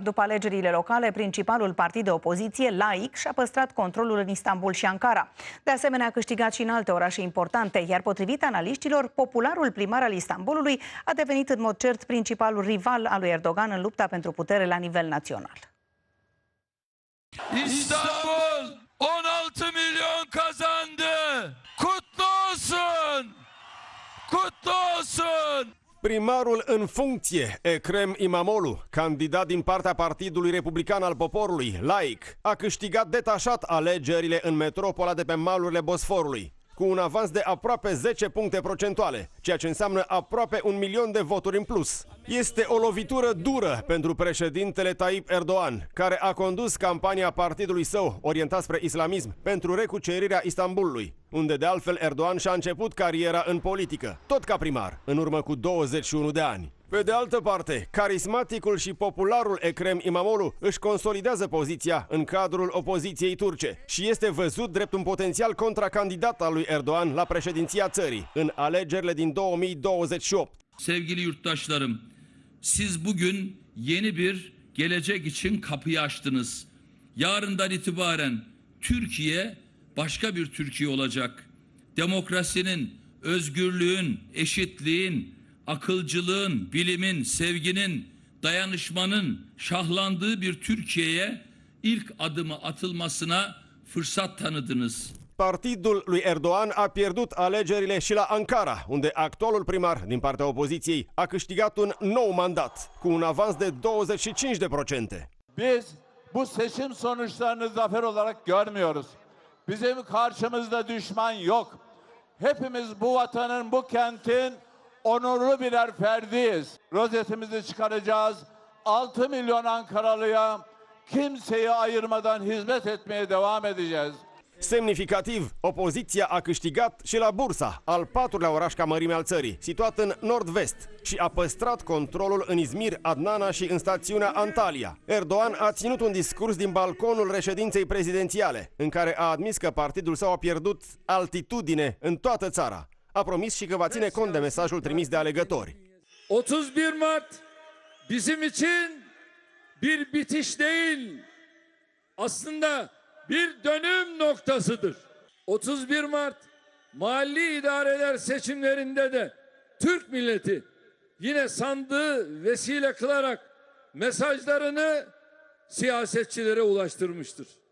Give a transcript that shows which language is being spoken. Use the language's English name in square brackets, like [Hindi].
[Romanian] După alegerile locale, principalul partid de opoziție, Laik, și-a păstrat controlul în Istanbul și Ankara. De asemenea, a câștigat și în alte orașe importante, iar potrivit analiștilor, popularul primar al Istanbulului a devenit în mod cert principalul rival al lui Erdogan în lupta pentru putere la nivel național. [Turkish] İstanbul 16 milyon kazandı. Kutlu olsun! Kutlu olsun! [Romanian] Primarul în funcție, Ekrem İmamoğlu, candidat din partea Partidului Republican al Poporului, Laik, a câștigat detașat alegerile în metropola de pe malurile Bosforului, cu un avans de aproape 10 puncte procentuale, ceea ce înseamnă aproape 1 milion de voturi în plus. Este o lovitură dură pentru președintele Tayyip Erdoğan, care a condus campania partidului său orientat spre islamism pentru recucerirea Istanbulului, unde de altfel Erdoğan și-a început cariera în politică, tot ca primar, în urmă cu 21 de ani. Pe de altă parte, carismaticul și popularul Ekrem İmamoğlu își consolidează poziția în cadrul opoziției turce și este văzut drept un potențial contracandidat al lui Erdoğan la președinția țării în alegerile din 2028. [Turkish] Sevgili yurttaşlarım, siz bugün yeni bir gelecek için kapıyı açtınız. Yarından itibaren Türkiye başka bir Türkiye olacak. Demokrasinin, özgürlüğün, eşitliğin, akılcılığın, bilimin, sevginin, dayanışmanın şahlandığı bir Türkiye'ye ilk adımı atılmasına fırsat tanıdınız. [Romanian] Partidul lui Erdoğan a pierdut alegerile și la Ankara, unde actualul primar din partea opoziției a câștigat un nou mandat, cu un avans de 25%. [Turkish] Biz bu seçim sonuçlarını zafer olarak görmüyoruz. Bizim karşımızda düşman yok. Hepimiz bu vatanın, bu kentin onurlu birer ferdiyiz. Rozetimizi çıkaracağız. 6 milyon Ankaralıya kimseyi ayırmadan hizmet etmeye devam edeceğiz. [Romanian] Semnificativ, opoziția a câștigat și la Bursa, al 4-lea oraș ca mărime al țării, situat în nord-vest, și a păstrat controlul în Izmir, Adnana și în stațiunea Antalya. Erdoğan a ținut un discurs din balconul reședinței prezidențiale, în care a admis că partidul său a pierdut altitudine în toată țara. A promis și că va ține cont de mesajul trimis de alegători. [Turkish] 31 Mart bizim için bir bitiş değil, aslında bir dönüm noktasıdır. 31 Mart mahalli idareler seçimlerinde de Türk milleti yine sandığı vesile kılarak mesajlarını siyasetçilere ulaştırmıştır.